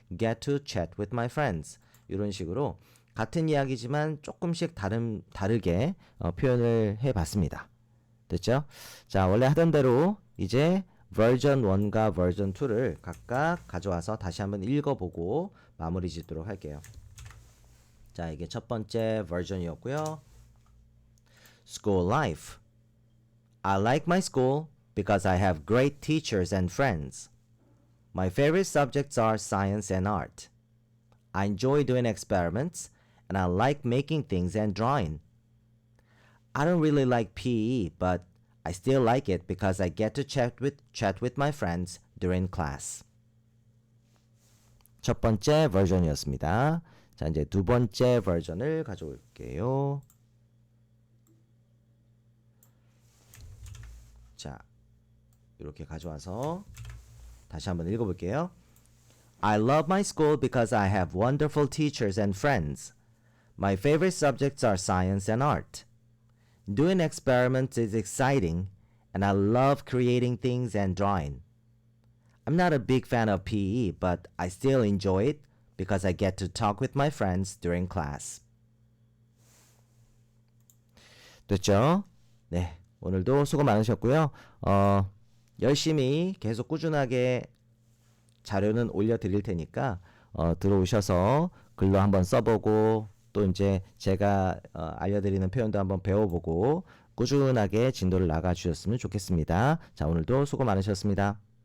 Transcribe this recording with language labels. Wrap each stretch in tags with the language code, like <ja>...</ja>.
<en>get to chat with my friends</en> <ko>이런 식으로 같은 이야기지만 조금씩 다르게 표현을 해봤습니다. 됐죠? 자, 원래 하던 대로 이제 버전 1과 버전 2를 각각 가져와서 다시 한번 읽어보고 마무리 짓도록 할게요. 자, 이게 첫 번째 버전이었고요.</ko> <en>School life. I like my school because I have great teachers and friends. My favorite subjects are science and art. I enjoy doing experiments and I like making things and drawing. I don't really like PE, but I still like it because I get to chat with my friends during class.</en> <ko>첫 번째 버전이었습니다. 자, 이제 두 번째 버전을 가져올게요. 자, 이렇게 가져와서 다시 한번 읽어볼게요.</ko> <en>I love my school because I have wonderful teachers and friends. My favorite subjects are science and art. Doing experiments is exciting, and I love creating things and drawing. I'm not a big fan of PE, but I still enjoy it because I get to talk with my friends during class.</en> <ko>됐죠? 네, 오늘도 수고 많으셨고요. 열심히 계속 꾸준하게 자료는 올려드릴 테니까 들어오셔서 글로 한번 써보고 또 이제 제가 알려드리는 표현도 한번 배워보고 꾸준하게 진도를 나가주셨으면 좋겠습니다. 자, 오늘도 수고 많으셨습니다.</ko>